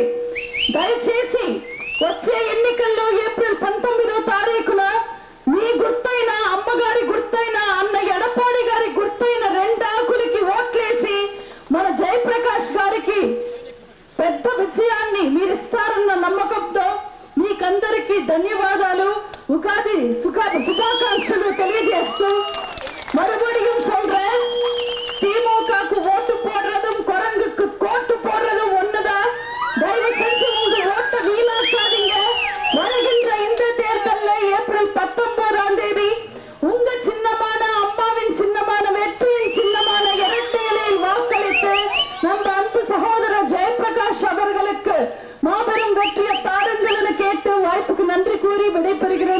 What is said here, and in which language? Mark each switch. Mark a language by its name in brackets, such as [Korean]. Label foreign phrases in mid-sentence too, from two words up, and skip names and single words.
[Telugu] దయచేసి వచ్చే ఎన్నికల్లో ఏప్రిల్ 19వ తారీఖున మీ గుర్తైన, అమ్మగారి గుర్తైన, అన్న ఎడపాడి గారి గుర్తైన రెండాకులకి ఓట్లేసి మన జయప్రకాష్ గారికి పెద్ద విజయాన్ని మీరిస్తారన్న నమ్మకంతో మీకందరికీ ధన్యవాదాలు, ఉగాది శుభాకాంక్షలు తెలియజేస్తూ [Tamil] மறுபடியும் சொல்றேன், திமுகக்கு ஓட்டு போடுறதும் குரங்குக்கு கோட்டு போடுறதும் ஒண்ணுதான். தயவு செஞ்சு உங்க ஓட்டை வீணாக்காதீங்க. வருகின்ற இந்த தேர்தலில் ஏப்ரல் 19ஆம் தேதி உங்க சின்னமான, அம்மாவின் சின்னமான, வெற்றியின் சின்னமான இரட்டை இலையில் வாக்களித்து நம்ம அன்பு சகோதரர் ஜெயபிரகாஷ் அவர்களுக்கு மாபெரும் வெற்றியை தாருங்கள் என கேட்டு வாய்ப்புக்கு நன்றி கூறி விடைபெறுகிறேன்.